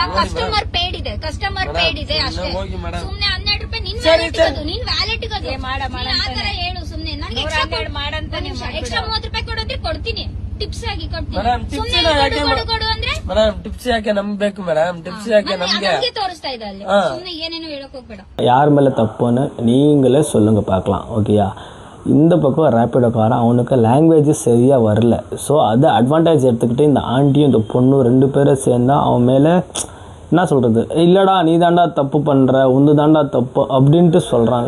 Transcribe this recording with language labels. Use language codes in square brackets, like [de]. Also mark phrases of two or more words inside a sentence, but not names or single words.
[en] customer paid [kn] ಇದೆ ಅಷ್ಟೇ. ಸುಮ್ನೆ 12 ರೂಪಾಯಿ ನಿನ್ ವ್ಯಾಲೆಟ್ ಗದು ಆತರ ಹೇಳು. ಸುಮ್ನೆ ನನಗೆ ಎಕ್ಸ್ಟ್ರಾ 30 ರೂಪಾಯಿ ಕೊಡೋದ್ರೆ ಕೊಡ್ತೀನಿ. ಟಿಪ್ಸ್ ಆಗಿ ಕೊಡ್ತೀನಿ. ಕೊಡು ಅಂದ್ರೆ [en] madam tips [kn] ಯಾಕೆ ನಮ್ಗೆ ಬೇಕು? [en] madam tips [kn] ಯಾಕೆ ನಮ್ಗೆ ತೋರಿಸ್ತಾ ಇದೆ ಅಲ್ಲಿ. ಸುಮ್ನೆ ಏನೇನು ಹೇಳಕ್ ಹೋಗ್ಬೇಡ. [ta] யார் மேலே தப்புன்னு நீங்களே சொல்லுங்க பார்க்கலாம். ஓகேயா? இந்த பக்கம் ரேப்பிடோக்காரன் அவனுக்கு லாங்குவேஜ் சரியாக வரல. ஸோ அதை அட்வான்டேஜ் எடுத்துக்கிட்டு இந்த ஆண்டியும் இந்த பொண்ணும் 2 பேரும் சேர்ந்தா அவன் மேலே என்ன சொல்கிறது, இல்லைடா நீ தாண்டா தப்பு பண்ணுற, உந்து தாண்டா தப்பு அப்படின்ட்டு சொல்கிறாங்க.